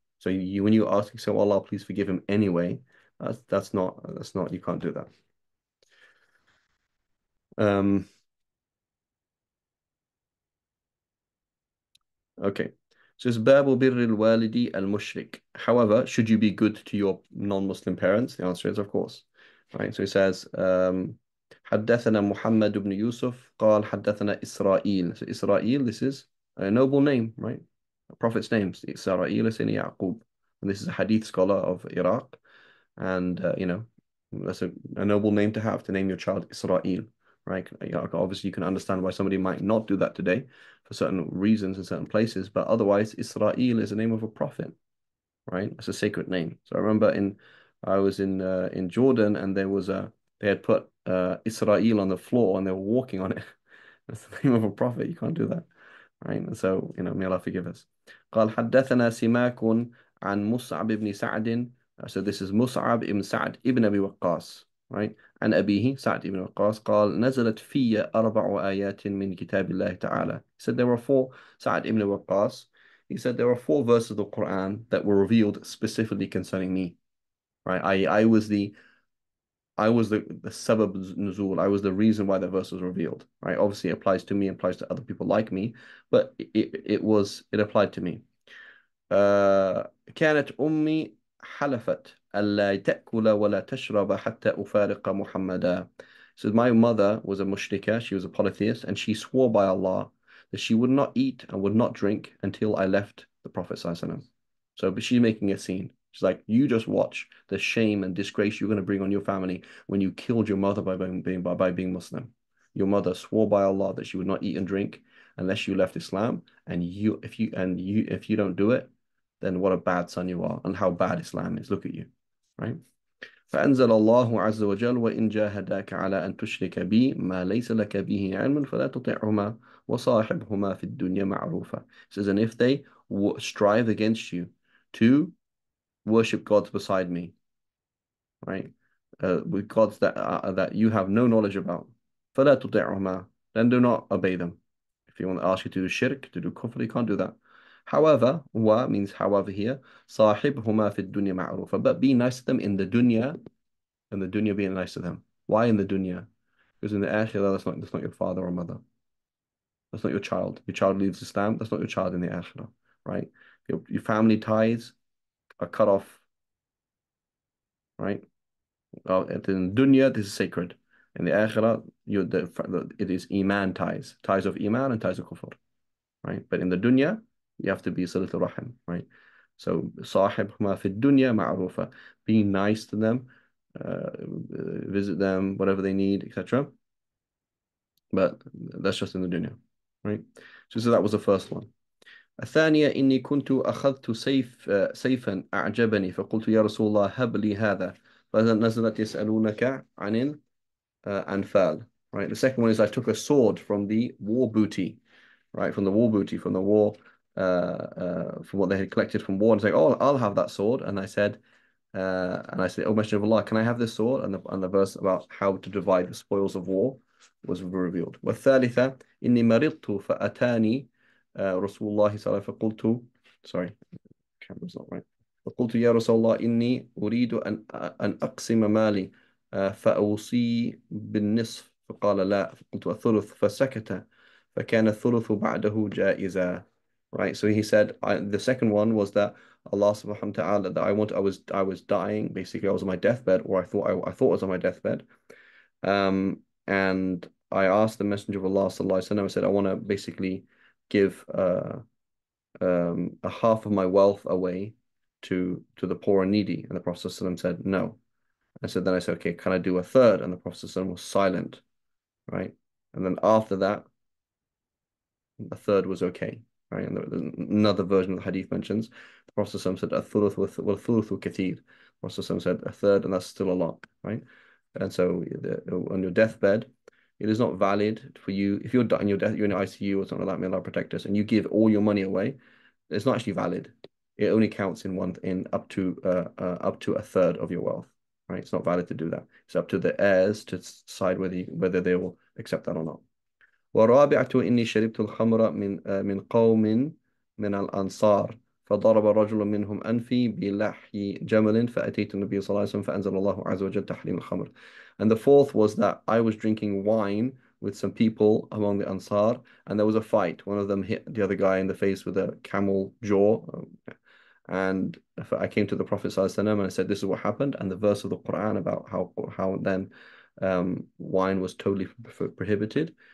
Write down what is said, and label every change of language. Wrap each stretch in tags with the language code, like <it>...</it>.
<en>So when you ask, you say, oh, Allah, please forgive him anyway. That's not you can't do that. Um, okay. So it's</en> <ar>Babu birril walidi al-mushrik.</ar> <en>However, should you be good to your non-Muslim parents? The answer is of course. Right.</en> <ar>So it says, حدثنا محمد بن يوسف قال حدثنا إسرائيل.</ar> <en>So Israel, this is a noble name, right? A prophet's name. Israel is in Yaqub. And this is a hadith scholar of Iraq. And that's a noble name to have, to name your child Israel, right? Obviously, you can understand why somebody might not do that today for certain reasons in certain places, but otherwise, Israel is the name of a prophet, right? It's a sacred name. So I remember I was in Jordan, and they had put Israel on the floor, and they were walking on it. That's the name of a prophet. You can't do that, right? And so, may Allah forgive us.</en> <ar>قال حدثنا سماك عن مصعب بن سعد.</ar> <en>So this is مصعب ibn Sa'd ibn Abi Waqqas, right?</en> <ar>عن أبيه سعد ibn وقاص قال نزلت في 4 آيات من كتاب الله تعالى.</ar> <en>He said there were 4, Sa'd ibn Waqqas, he said there were 4 verses of the Quran that were revealed specifically concerning me, right? I was the sabab nuzul. I was the reason why the verse was revealed, right? Obviously, it applies to me, it applies to other people like me, but it applied to me.</en> <ar>كانت أمي حلفت ألا تأكل ولا تشرب حتى أفارق محمدا.</ar> <en>So my mother was a mushrika, she was a polytheist, and she swore by Allah that she would not eat and would not drink until I left the Prophet ﷺ. So, but she's making a scene. She's like, you just watch the shame and disgrace you're going to bring on your family when you killed your mother by being Muslim. Your mother swore by Allah that she would not eat and drink unless you left Islam, and if you don't do it, then what a bad son you are and how bad Islam is. Look at you, right?</en> <ar>فأنزل الله عز وجل وإن جاهداك على أن تشرك بي ما ليس لك به علم فلا تطعهما وصاحبهما في الدنيا معروفا.</ar> <en>It says, and if they strive against you to worship gods beside me, right? With gods that you have no knowledge about,</en> <ar>فلا تطعهما,</ar> <en>then do not obey them. If you want to ask you to do shirk, to do kufr, you can't do that. However, wa means however here,</en> <ar>صاحبهما في الدنيا معروفا,</ar> <en>but be nice to them in the dunya, and the dunya being nice to them. Why in the dunya? Because in the akhirah, that's not your father or mother. That's not your child. Your child leaves Islam, that's not your child in the akhirah, right? Your family ties are cut off, right? Well, in dunya, this is sacred. In the akhirah, it is iman ties of iman and ties of kufr, right? But in the dunya, you have to be silatul rahim, right? So,</en> <ar>صاحبهما في الدنيا معروفة,</ar> <en>being nice to them, visit them, whatever they need, etc. But that's just in the dunya, right? So that was the first one.</en> <ar>الثانية إني كنت أخذت سيفا أعجبني فقلت يا رسول الله هب لي هذا فنزلت يسألونك عن الأنفال,</ar> <en>right? The second one is I took a sword from the war booty, right? From the war booty, from the war, from what they had collected from war, and say, oh, I'll have that sword. And I said, oh, Messenger of Allah, can I have this sword? And the verse about how to divide the spoils of war was revealed.</en> <ar>والثالثة إني مرضت فأتاني رسول الله صلى الله عليه وسلم فقلت</ar> <en>sorry, camera's not right.</en> <ar>فقلت يا رسول الله إني أريد أن أقسم مالي فأوصي بالنصف فقال لا فقلت الثلث فسكت فكان الثلث بعده جائزا.</ar> <en>Right, so he said the second one was that Allah subhanahu wa ta'ala that I was dying, basically I was on my deathbed, or I thought I was on my deathbed, and I asked the Messenger of Allah sallallahu alaihi wasallam. I said I want to basically give a half of my wealth away to the poor and needy. And the Prophet ﷺ said, no. Then I said, okay, can I do a third? And the Prophet ﷺ was silent, right? And then after that, a third was okay, right? And there's another version of the hadith mentions the Prophet ﷺ said,</en> <ar>"Athuluth wal thuluthu kathir."</ar> <en>The Prophet ﷺ said a third, and that's still a lot, right? And so on your deathbed, it is not valid for you if you're on your death, you're in ICU or something like that. May Allah protect us, and you give all your money away. It's not actually valid. It only counts in up to a third of your wealth, right? It's not valid to do that. It's up to the heirs to decide whether they will accept that or not.</en> <ar>ورابعة إني شربت الخمر من قوم من الأنصار فضرب رجل منهم أنفي بلحي جمل فأتيت النبي صلى الله عليه وسلم فأنزل الله عز وجل تحريم الخمر.</ar> <en>And the fourth was that I was drinking wine with some people among the Ansar, and there was a fight. One of them hit the other guy in the face with a camel jaw. And I came to the Prophet ﷺ and I said, this is what happened. And the verse of the Quran about how then wine was totally prohibited.</en>